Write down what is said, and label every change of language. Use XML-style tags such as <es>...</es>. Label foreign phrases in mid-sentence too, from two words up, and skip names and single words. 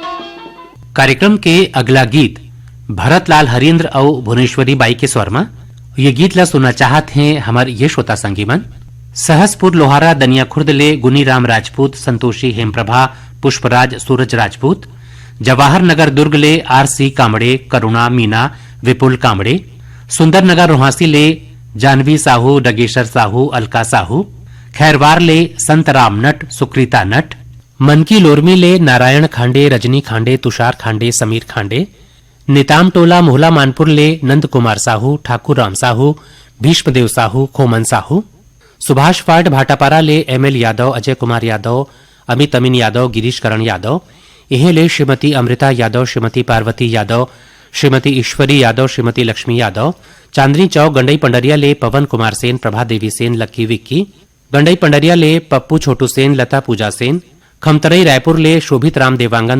<hne>कार्यक्रम के अगला गीत भरतलाल हरीन्द्र और भुवनेश्वरी बाई के स्वर में ये गीत ला सुनना चाहत हैं हमार ये श्रोता संगी मन। सहसपुर लोहारा दनिया खुर्द ले गुनीराम राजपूत, संतोषी हेमप्रभा, पुष्पराज सूरज राजपूत, जवाहर नगर दुर्ग ले आरसी कामड़े, करुणा मीना, विपुल कामड़े, सुंदर नगर रोहासी ले जानवी साहू, डगेश्वर साहू, अलका साहू, खैरवार ले संत राम नट, सुकृता नट, मनकी लोरमी ले नारायण खांडे, रजनी खांडे, तुषार खांडे, समीर खांडे, निताम टोला मोहला मानपुर ले नंद कुमार साहू, ठाकुर राम साहू, भीष्मदेव साहू, खोमन साहू, सुभाष फाट भाटापारा ले एमएल यादव, अजय कुमार यादव, अमित अमीन यादव, गिरीश करण यादव, इहे ले श्रीमती अमृता यादव, श्रीमती पार्वती यादव, श्रीमती ईश्वरी यादव, श्रीमती लक्ष्मी यादव, चांदनी चौक गंडई पंडरिया ले पवन कुमार सेन, प्रभा देवी सेन, लक्की विक्की, गंडई पंडरिया ले पप्पू छोटू सेन, लता पूजा सेन, खमतरई रायपुर ले शोभित राम देवांगन,</hne>